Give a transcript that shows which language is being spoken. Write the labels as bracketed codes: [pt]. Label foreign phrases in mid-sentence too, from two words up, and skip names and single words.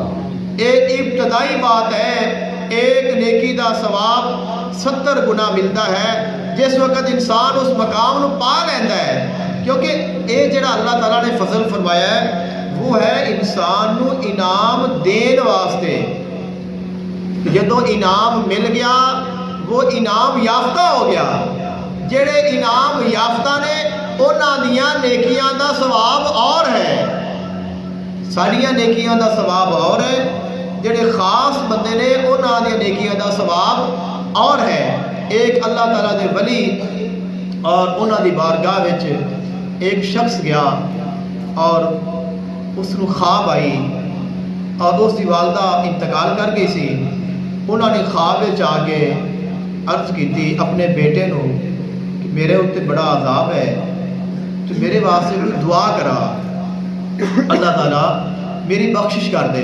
[pa] ایک ابتدائی بات ہے، ایک نیکی دا ثواب 70 گنا ملتا ہے جس وقت انسان اس مقام نو پا لینا ہے. کیونکہ یہ جڑا اللہ تعالیٰ نے فضل فرمایا ہے وہ ہے انسان نو انعام دین واسطے. جدو انعام مل گیا وہ انعام یافتہ ہو گیا. جڑے انعام یافتہ نے انہاں دیاں نیکیاں دا ثواب اور ہے، ساریاں نیکیاں دا ثواب اور ہے. جڑے خاص بندے نے انہاں دیاں نیکیاں دا ثواب اور ہے. ایک اللہ تعالیٰ دے ولی اور انہاں دی بارگاہ وچ ایک شخص گیا اور اس نو خواب آئی اور اس دی والدہ انتقال کر گئی سی. انہوں نے خواب وچ آ کے عرض کی اپنے بیٹے نو کہ میرے اتنے بڑا عذاب ہے تو میرے واسطے کوئی دعا کرا، اللہ تعالیٰ میری بخشش کر دے.